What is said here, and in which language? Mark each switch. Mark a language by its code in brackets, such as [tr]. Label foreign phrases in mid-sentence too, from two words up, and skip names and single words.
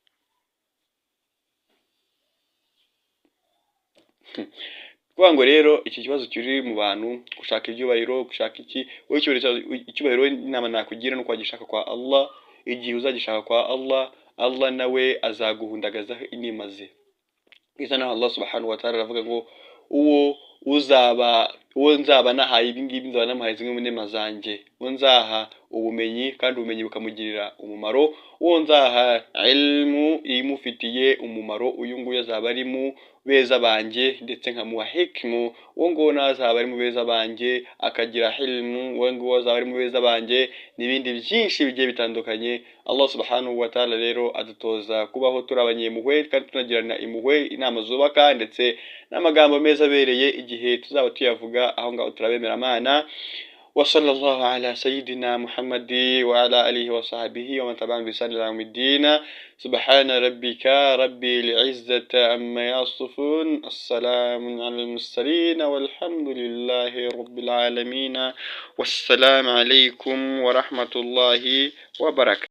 [rw] Kuvuga ngo rero iki kibazo kiri mu bantu gushaka ibyubahiro, gushaka iki, wowe icyubahiro inama nakugira no kwagishaka kwa Allah. Igihe uzagishaka kwa Allah, Allah nawe azaguhundagazaho inema ze. Isa naho Allah [ar] سبحانه وتعالى [rw] aravuga ngo uwo nzaba nahaye ibi ngibi nzaba namuhaye zimwe mu nema zanjye, uwo nzaha ubumenyi kandi ubumenyi bukamugirira umumaro, uwo nzaha ilmu imufitiye umumaro, uyu nguyu azaba ari mu beza banjye ndetse nkamuha hikmu, uwo nguwo nazaba ari mu beza banjye akagira ilmu, uwo nguwo azaba ari mu beza banjye, n'ibindi byinshi bigiye bitandukanye. Allah [ar] سبحانه وتعالى [rw] rero adutoza kubaho turi abanyempuhwe kandi tunagirana impuhwe, inama zubaka ndetse n'amagambo meza abereye. Igihe tuzaba tuyavuga aho ngaho turabemera Imana. [ar] وصلى الله على سيدنا محمد وعلى آله وصحبه ومن تبعهم بإحسان إلى يوم الدين. سبحان ربك رب العزة عما يصفون، السلام على المرسلين والحمد لله رب العالمين، والسلام عليكم ورحمة الله وبركاته.